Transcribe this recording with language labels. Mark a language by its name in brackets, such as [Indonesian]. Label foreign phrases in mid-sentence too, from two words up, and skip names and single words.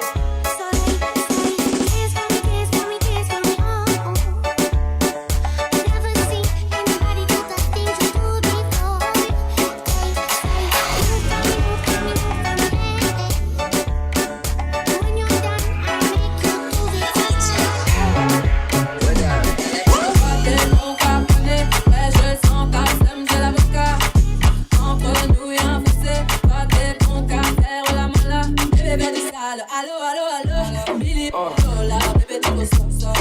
[English] So kiss for me, kiss for me, kiss for me, oh. Never seen anybody do the things you do before. When you're done, I make you move it. [French] Je sens ta sème, j'ai l'avocat. Entre nous et un fossé, toi t'es bon qu'à faire la mala. Bébé fais du sale, allo, allo, allo. [English] Million dollars, [French] bébé tu ressens ça.